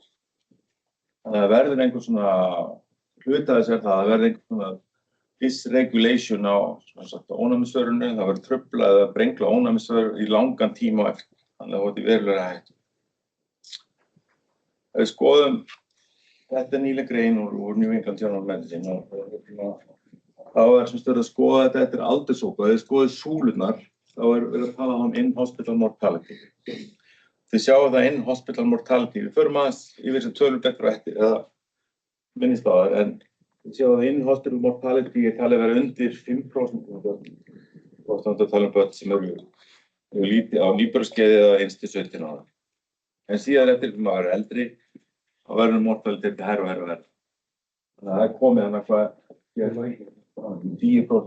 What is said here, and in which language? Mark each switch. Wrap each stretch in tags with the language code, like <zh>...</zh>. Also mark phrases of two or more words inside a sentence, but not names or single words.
<is>Þannig að verður einhver svona hluta þess það verður einhver svona dysregulation á ónæmisvörunum, það verður truflað eða brengla ónæmisvörur í langan tíma á eftir, þannig að þetta verulega hættu. Ef við skoðum, þetta nýleg grein úr New England Journal of Medicine og þá sem stöður að skoða þetta aldurshópa, ef við skoðum súlurnar, þá verið að tala um</is> <en>in-hospital mortality.</en> <is>Þið sjáu það</is> <en>in-hospital mortality,</en> <is>við förum aðeins yfir sem tölur betur á eftir, eða minnist á það, en við sjáum að</is> <en>in-hospital mortality</en> <is>talið vera undir 5% og þannig að tala um börn sem eru lítið á nýburaskeiði eða innst til 17 ára. En síðan eftir þegar maður eldri, þá verður mortality hærra og hærra. Þannig að það komið hann hvað, 10%.</is>